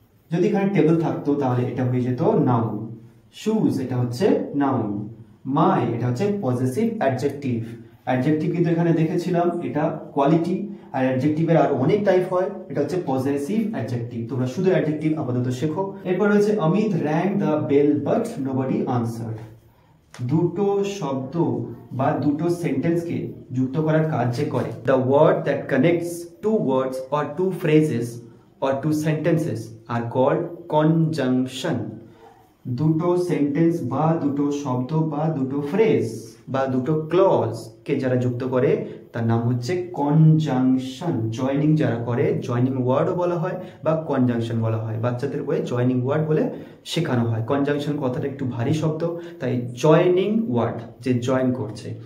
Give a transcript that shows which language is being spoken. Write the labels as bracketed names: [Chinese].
[Bangla] যদি এখানে টেবিল থাকতো তাহলে এটা হয়ে যেত নাউন। শুজ এটা হচ্ছে নাউন। মাই এটা হচ্ছে পজেসিভ অ্যাডজেক্টিভ। অ্যাডজেক্টিভ কিন্তু এখানে দেখেছিলাম এটা কোয়ালিটি, আর অ্যাডজেক্টিভের আর অনেক টাইপ হয়, এটা হচ্ছে পজেসিভ অ্যাডজেক্টিভ। তোমরা শুধু অ্যাডজেক্টিভ আপাতত শেখো। এরপর হচ্ছে [English] Amit rang the bell but nobody answered। [Bangla] দুটো শব্দ বা দুটো সেন্টেন্সকে যুক্ত করার কাজ যে করে, [English] the word that connects two words or two phrases or two sentences are called conjunction। [Bangla] দুটো সেন্টেন্স বা দুটো শব্দ বা দুটো ফ্রেজ বা দুটো ক্লজ কে যারা যুক্ত করে তার নাম হচ্ছে কনজাংশন। জয়নিং যারা করে, জয়নিং ওয়ার্ডও বলা হয় বা কনজাংশন বলা হয়। বাচ্চাদের বইয়ে জয়নিং ওয়ার্ড বলে শেখানো হয়। কনজাংশন কথাটা একটু ভারী শব্দ, তাই জয়নিং ওয়ার্ড যে জয়েন করছে।